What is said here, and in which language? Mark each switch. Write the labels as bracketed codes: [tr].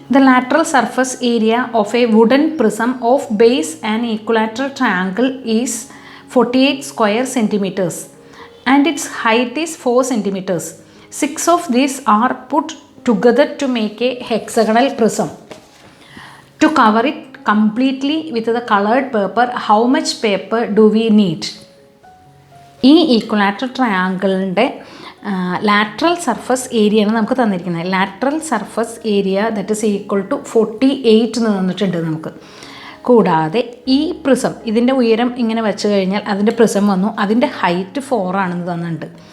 [en] The lateral surface area of a wooden prism of base and equilateral triangle is 48 square centimeters and its height is 4 centimeters. 6 of these are put together to make a hexagonal prism. To cover it completely with the colored paper, how much paper do we need? [ml] ഈ equilateral ട്രയാങ്കിളിൻ്റെ lateral surface ഏരിയയാണ് നമുക്ക് തന്നിരിക്കുന്നത്. [en] lateral surface area that is equal to 48 [ml] എന്ന് തന്നിട്ടുണ്ട് നമുക്ക്. കൂടാതെ ഈ prism ഇതിൻ്റെ ഉയരം ഇങ്ങനെ വെച്ച് കഴിഞ്ഞാൽ അതിൻ്റെ പ്രിസം വന്നു, അതിൻ്റെ ഹൈറ്റ് 4 ആണെന്ന് തന്നിട്ടുണ്ട്.